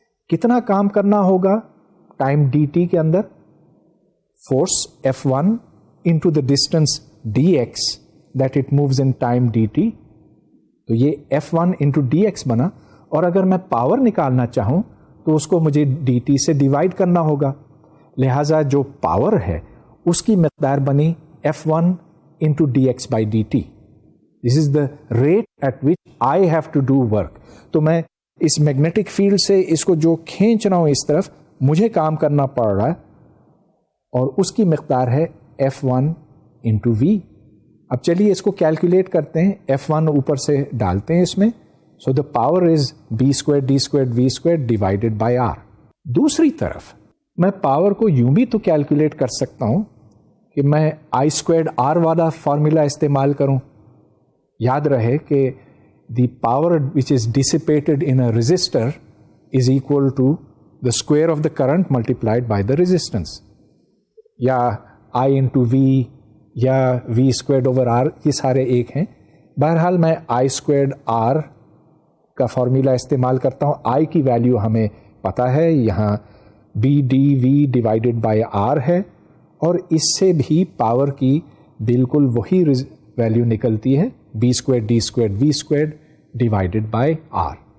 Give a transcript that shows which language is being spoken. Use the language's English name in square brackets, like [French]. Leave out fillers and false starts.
[Urdu] کتنا کام کرنا ہوگا ٹائم dt کے اندر؟ [English] Force F1 into the distance dx that it moves in time dt. [Urdu] تو یہ F1 انٹو dx بنا. اور اگر میں پاور نکالنا چاہوں تو اس کو مجھے dt سے ڈیوائڈ کرنا ہوگا. لہذا جو پاور ہے اس کی مقدار بنی F1 into dx by dt. [English] This is the rate at which I have to do work. [Urdu] تو میں اس میگنیٹک فیلڈ سے اس کو جو کھینچ رہا ہوں اس طرف مجھے کام کرنا پڑ رہا ہے اور اس کی مقدار ہے F1 انٹو V. اب چلیے اس کو کیلکولیٹ کرتے ہیں. F1 اوپر سے ڈالتے ہیں اس میں. [English] So the power is B squared D squared V squared divided by R. [Urdu] دوسری طرف میں پاور کو یوں بھی تو کیلکولیٹ کر سکتا ہوں کہ میں I squared R والا فارمولا استعمال کروں. یاد رہے کہ [English] the power which is dissipated in a resistor is equal to the square of the current multiplied by the resistance. [Urdu] یا I into V یا V squared over R یہ سارے ایک ہیں. بہرحال میں I squared R کا فارمولا استعمال کرتا ہوں. I کی ویلیو ہمیں پتا ہے، یہاں B d V divided by R ہے اور اس سے بھی پاور کی बिल्कुल वही वैल्यू निकलती है, b² d² v² divided by r।